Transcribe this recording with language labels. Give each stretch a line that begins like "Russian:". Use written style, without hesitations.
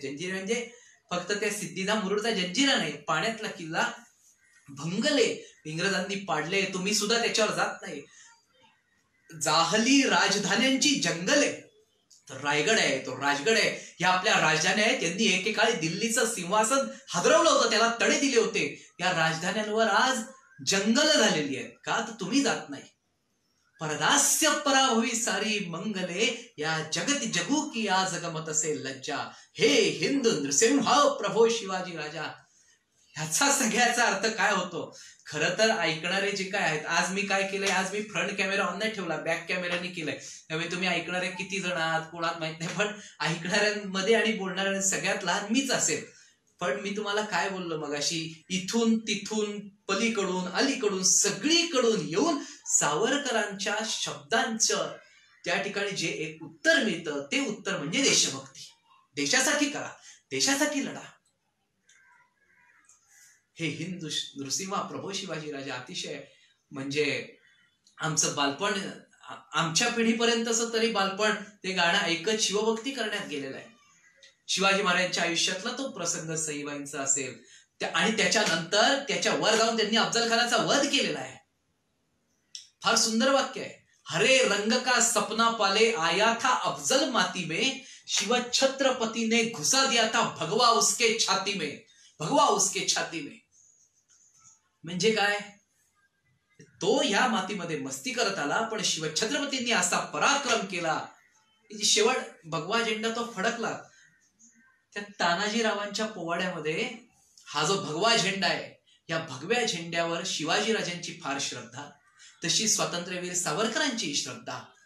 Marathi: जंजीर म्हणजे फक्त त्या सिद्धिदा मुरुडचा जंजिरा नाही, पाण्यातला किल्ला भंगले, इंग्रजांनी पाडले, तुम्ही सुद्धा त्याच्यावर जात नाही. जाहली राजधान्यांची जंगल आहे. तर रायगड आहे, तो राजगड आहे, या आपल्या राजधान्या आहेत. त्यांनी एकेकाळी दिल्लीचं सिंहासन हादरवलं होतं, त्याला तडे दिले होते. या राजधान्यांवर आज जंगल झालेली आहेत. का तर तुम्ही जात नाही. परदास्य पराभवी सारी मंगले, या जगत जगू की आज गमत असे लज्जा. हे हिंदू नृसिंह प्रभो शिवाजी राजा. ह्याचा सगळ्याचा अर्थ काय होतो. खरं तर ऐकणारे जे काय आहेत, आज मी काय केलंय, आज मी फ्रंट कॅमेरा ऑन नाही ठेवला, बॅक कॅमेराने केलंय. त्यामुळे तुम्ही ऐकणारे किती जण आहात कोणात माहित नाही, पण ऐकणाऱ्यांमध्ये आणि बोलणाऱ्या सगळ्यात लहान मीच असेल. पण मी तुम्हाला काय बोललो मगाशी, इथून तिथून पलीकडून अलीकडून सगळीकडून येऊन सावरकरांच्या शब्दांचं त्या ठिकाणी जे एक उत्तर मिळतं, ते उत्तर म्हणजे देशभक्ती. देशासाठी करा, देशासाठी लढा. हे हिंदू नृसिंह प्रभो शिवाजी राजा अतिशय, म्हणजे आमचं बालपण, आमच्या पिढीपर्यंतच तरी बालपण ते गाणं ऐकत शिवभक्ती करण्यात गेलेलं आहे. शिवाजी महाराजांच्या आयुष्यातला तो प्रसंग सईबाईंचा असेल, आणि त्याच्यानंतर त्याच्या वर जाऊन त्यांनी अफजल खानाचा वध केलेला आहे. फार सुंदर वाक्य आहे.
Hindi: हरे रंग का सपना पाले आया था अफजल माती में, शिव छत्रपति ने घुसा दिया था भगवा उसके छाती में, भगवा उसके छाती में.
Marathi: म्हणजे काय, तो ह्या मातीमध्ये मस्ती करत आला, पण शिवछत्रपतींनी असा पराक्रम केला, शेवट भगवा झेंडा तो फडकला. त्या तानाजीरावांच्या पोवाड्यामध्ये हा जो भगवा झेंडा आहे, या भगव्या झेंड्यावर शिवाजीराजांची फार श्रद्धा, तशी स्वातंत्र्यवीर सावरकरांची श्रद्धा.